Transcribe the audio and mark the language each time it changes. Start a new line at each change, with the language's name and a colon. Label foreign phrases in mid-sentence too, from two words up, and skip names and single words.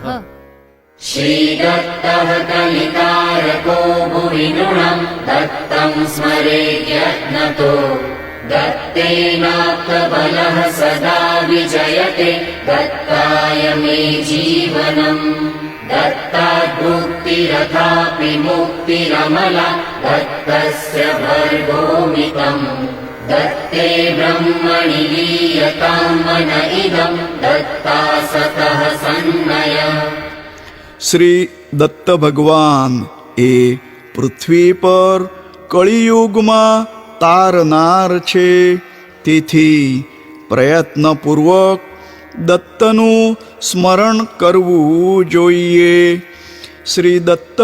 Sanskrit: श्रीदत्तः कलिकारको भुवि नृणम् दत्तं स्मरेद्यत्नतो दत्तेनाप्तबलः सदा विजयते दत्ताय मे जीवनम् दत्ताद्मुक्तिरथापि मुक्तिरमला दत्तस्य भर्गोमितम् दत्ते ब्रह्मणि लीयतां मन इदं दत्ता सतः सन्नय।
Gujarati: શ્રી દત્ત ભગવાન એ પૃથ્વી પર કળિયુગમાં તારનાર છે તેથી પ્રયત્નપૂર્વક દત્તનું સ્મરણ કરવું જોઈએ શ્રી દત્ત